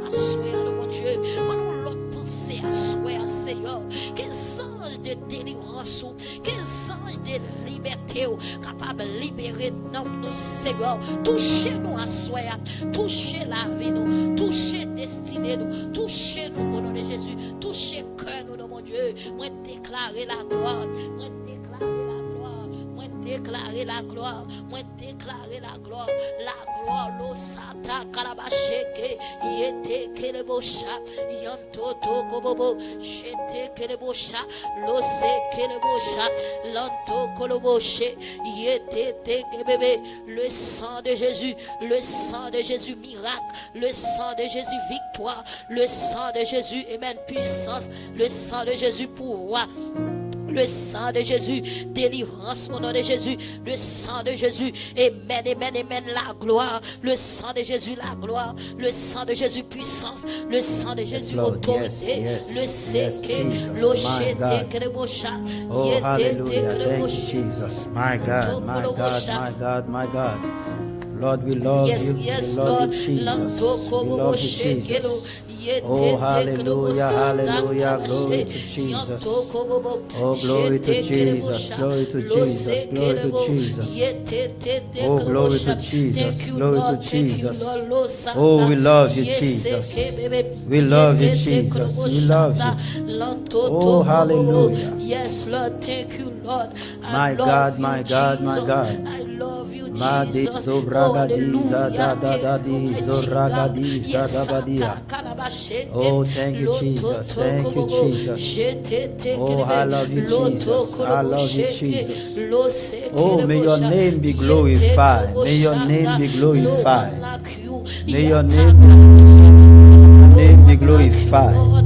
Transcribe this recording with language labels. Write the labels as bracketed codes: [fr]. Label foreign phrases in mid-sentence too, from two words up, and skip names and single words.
[fr] à soi, mon Dieu, mettez-nous l'autre pensée à soi, Seigneur, qu'un ange de délivrance, qu'un ange de liberté, capable de libérer nous, Seigneur, touchez-nous à soi, touchez la vie, nous, touchez destinée, nous, touchez-nous au nom de Jésus, touchez cœur, nous, mon Dieu, moi déclarer la gloire, moi déclarer la gloire, moi déclarer la gloire, moi déclarer la gloire, lo sata kalabasheke, yete kelebosha, yantoto kobobo, jete kelebosha, lo se kelebosha, lanto koloboshe, yete kebebe, le sang de Jésus miracle, le sang de Jésus victoire, le sang de Jésus, amen, puissance, le sang de Jésus pouvoir. Le sang de Jésus, délivrance au nom de Jésus, le sang de Jésus, amen, amen, amen, la gloire, le sang de Jésus, la gloire, le sang de Jésus, puissance, le sang de Jésus, autorité, le séqué, l'ochete, kelebosha, [en] oh, hallelujah, thank you, Jesus, my God, my God, my God, my God. Lord, we love you. Yes, we love Lord. you, Jesus. We love you, Jesus. Oh, hallelujah, hallelujah. Glory to Jesus. Oh, glory to Jesus. Glory to Jesus. Glory to Jesus. Oh, glory to Jesus. Glory to Jesus. Oh, we love you, Jesus. We love you, Jesus. We love you. Oh, hallelujah. Yes, Lord. Thank you, Lord. My God, my God, my God. I love you, Madi Jesus. zobragadi Oh, zada da da di zoragadi zada badia. Oh, thank you, Jesus. Thank you, Jesus. Oh, I love you, Jesus. I love you, Jesus. Oh, may your name be glorified. May your name be glorified. May your name be glorified.